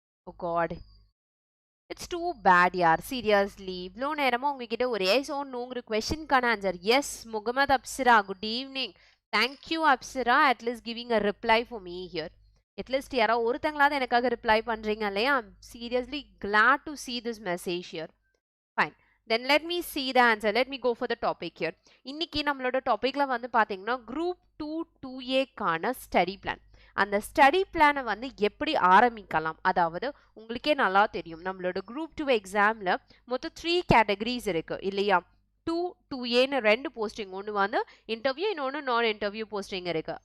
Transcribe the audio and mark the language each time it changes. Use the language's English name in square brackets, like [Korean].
[English] Oh God, it's too bad யார், seriously. [Tamil] இவ்வளோ நேரமாக உங்ககிட்ட ஒரு S R நோங்கிற கொஸ்டின்கான answer. S Mohammed Apsara, good evening. [English] Thank you Apsara, at least giving a reply for me here. [Tamil] At least யாராவது ஒருத்தங்களாவது எனக்காக ரிப்ளை பண்ணுறீங்க இல்லையா? [English] I'm seriously glad to see this message here. Fine. Then let me see the answer. Let me go for the topic here. [Tamil] இன்னைக்கு நம்மளோட டாபிக்ல வந்து பார்த்தீங்கன்னா group 2A study plan. அந்த ஸ்டடி பிளானை வந்து எப்படி ஆரம்பிக்கலாம், அதாவது உங்களுக்கே நல்லா தெரியும் நம்மளோட குரூப் 2 எக்ஸாமில் மொத்தம் 3 கேட்டகரிஸ் இருக்குது இல்லையா? 2A ரெண்டு போஸ்டிங், ஒன்று வந்து இன்டர்வியூ, இன்னொன்று நான் இன்டர்வியூ போஸ்டிங் இருக்குது.